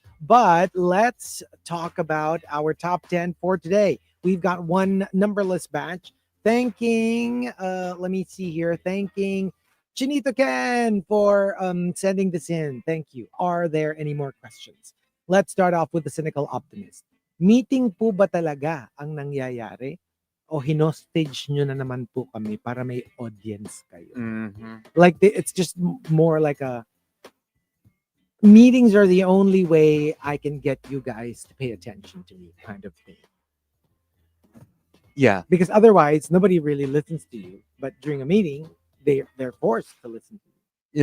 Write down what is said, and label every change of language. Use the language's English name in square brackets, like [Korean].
[English] But let's talk about our top 10 for today. We've got one numberless batch. Thanking, let me see here. Thanking Chinito Ken for sending this in. Thank you. Are there any more questions? Let's start off with the cynical optimist. [Filipino] Meeting po ba talaga ang nangyayari? O hinostage nyo na naman po kami para may audience kayo? [English] Like, it's just more like a meetings are the only way I can get you guys to pay attention to me kind of thing. Yeah. Because otherwise, nobody really listens to you. But during a meeting, they're forced to listen to you.